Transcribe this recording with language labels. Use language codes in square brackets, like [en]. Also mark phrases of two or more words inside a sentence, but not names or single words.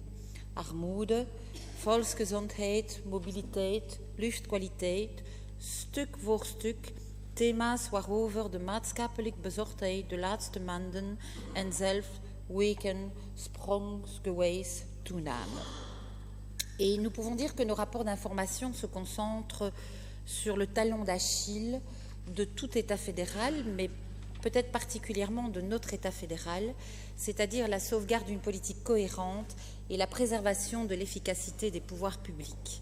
[nl] Armoede, volksgezondheid, mobiliteit, luchtkwaliteit, stuk voor stuk, thema's waarover de maatschappelijke bezorgdheid de laatste maanden en zelfs weken sprongsgewijs toenamen. [fr] Et nous pouvons dire que nos rapports d'information se concentrent sur le talon d'Achille de tout État fédéral, mais peut-être particulièrement de notre État fédéral, c'est-à-dire la sauvegarde d'une politique cohérente et la préservation de l'efficacité des pouvoirs publics.